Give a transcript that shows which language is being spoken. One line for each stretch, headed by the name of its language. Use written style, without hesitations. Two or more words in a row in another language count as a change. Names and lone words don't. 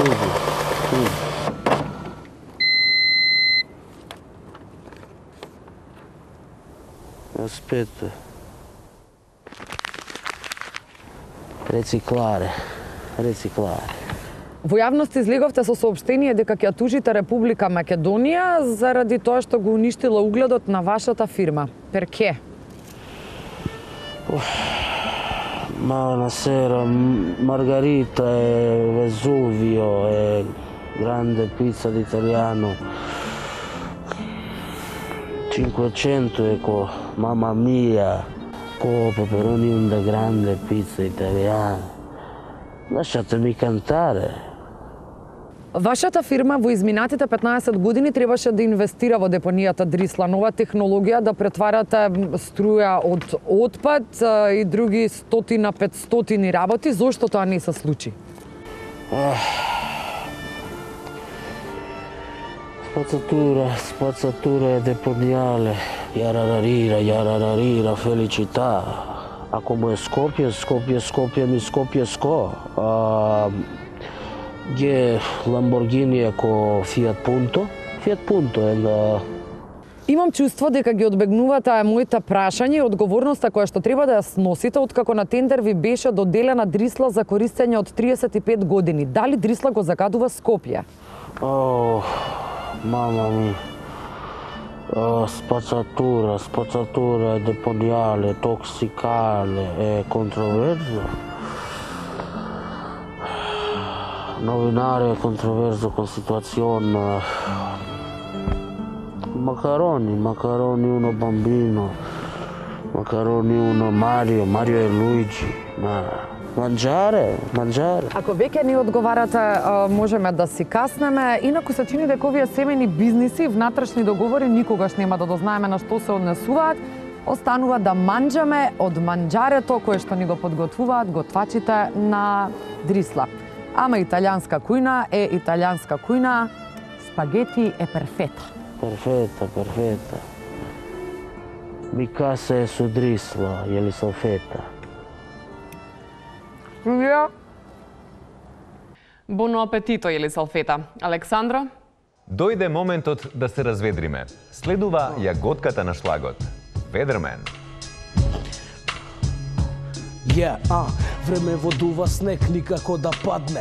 Italian: Aspetta. Рецикларе.
Macedonian: Во јавност излеговте со соопштение дека ќе тужите Република Македонија заради тоа што го уништила угледот на вашата фирма.
Italian: Перке? Buonasera, Margarita e Vesuvio e grande pizza d'italiano. 500 ecco, mamma mia, peperoni una grande pizza italiana. Lasciatemi cantare.
Macedonian: Вашата фирма во изминатите 15 години требаше да инвестира во депонијата Дрисла, нова технологија да претварате струја од отпад и други 100-500 работи. Зошто тоа не се случи?
Italian: Spazzatura deponiale, yarararira, felicità. A come Skopje mi Skopje sko. Je Lamborghini ecco Fiat Punto è
Macedonian: Имам чувство дека ги одбегнувате моите прашања и одговорноста која што треба да ја сносите откако на тендер ви беше доделена дрисла за користење од 35 години. Дали дрисла го загадува Скопје?
Italian: mamma mia. Spazzatura, deponiale, tossicale, controverso. Novinare controverso con situazione. Macaroni uno bambino. Macaroni uno Mario e Luigi. Манџаре.
Macedonian: Ако веќе ни одговарате, можеме да си каснеме. Инаку се чини дека овие семејни бизниси, внатрешни договори никогаш нема да дознаеме на што се однесуваат. Останува да манџаме од манџарето кое што ни го подготвуваат готвачите на дрисла. Ама италијанска кујна е италијанска кујна, спагети е перфета.
Italian: Perfetta. Mi casa è su drisla, Елисавета. buon appetito, Елисавета. Александро?
Macedonian: Дојде моментот да се разведриме. Следува јаготката на шлагот. Ведермен. Време водува снег никако да падне.